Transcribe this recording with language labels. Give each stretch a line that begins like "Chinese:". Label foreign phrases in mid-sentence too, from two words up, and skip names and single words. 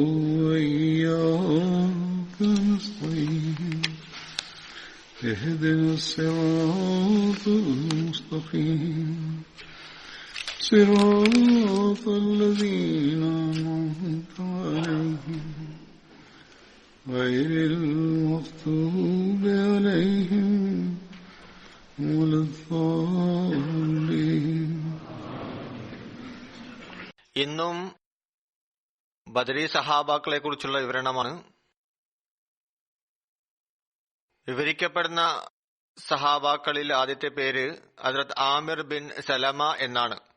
Arabic: وإياك نستعين اهدنا الصراط المستقيم صراط الذين أنعمت عليهم غير المغضوب عليهم ولا الضالين.
Malayalam: ഇന്നും ബദരി സഹാബാക്കളെ കുറിച്ചുള്ള വിവരണമാണ്. വിവരിക്കപ്പെടുന്ന സഹാബാക്കളിൽ ആദ്യത്തെ പേര് ഹസ്രത്ത് ആമിർ ബിൻ സലമ എന്നാണ്.